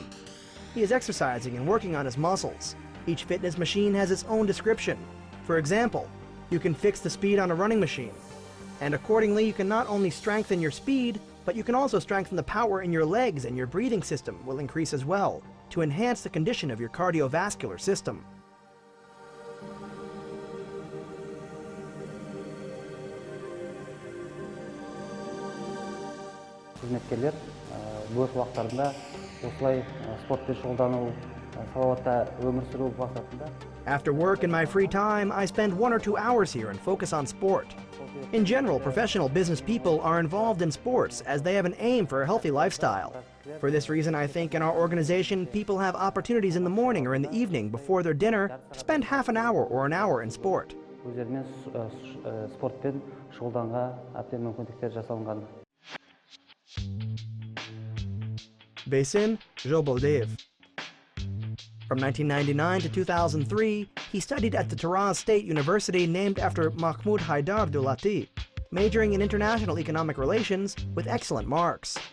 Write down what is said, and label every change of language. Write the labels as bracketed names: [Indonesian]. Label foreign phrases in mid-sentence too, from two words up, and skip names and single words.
[English] He is exercising and working on his muscles. Each fitness machine has its own description. For example, you can fix the speed on a running machine. And accordingly, you can not only strengthen your speed, but you can also strengthen the power in your legs, and your breathing system will increase as well, to enhance the condition of your cardiovascular system. [Kazakh] Қызметкерлер бос уақыттарында осылай спортпен шұғылдану, салауатты өмір сүру мақсатында. [English] After work in my free time, I spend 1 or 2 hours here and focus on sport. In general, professional business people are involved in sports as they have an aim for a healthy lifestyle. For this reason, I think in our organization, people have opportunities in the morning or in the evening before their dinner to spend half an hour or an hour in sport. [Kazakh] Өздеріне спортпен шұғылданға әбден мүмкіндіктер жасалынған. [English] Beysen Zholboldiev. From 1999 to 2003, he studied at the Taraz State University named after Mahmud Haidar Dulati, majoring in international economic relations with excellent marks.